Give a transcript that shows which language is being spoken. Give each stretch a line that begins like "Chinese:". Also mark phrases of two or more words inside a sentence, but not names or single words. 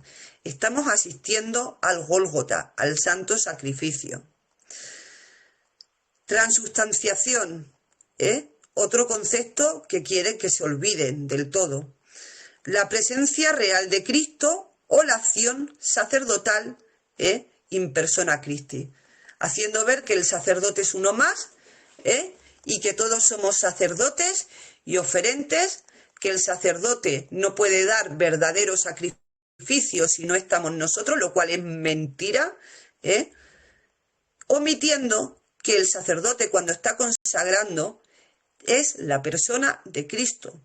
Spanish: Estamos asistiendo al Gólgota, al santo sacrificio. Transubstanciación, otro concepto que quieren que se olviden del todo. La presencia real de Cristo o la acción sacerdotal
Latin: in persona Christi,
Spanish: haciendo ver que el sacerdote es uno más, y que todos somos sacerdotes y oferentes, que el sacerdote no puede dar verdadero sacrificio si no estamos nosotros, lo cual es mentira, omitiendo que el sacerdote, cuando está consagrando, es la persona de Cristo.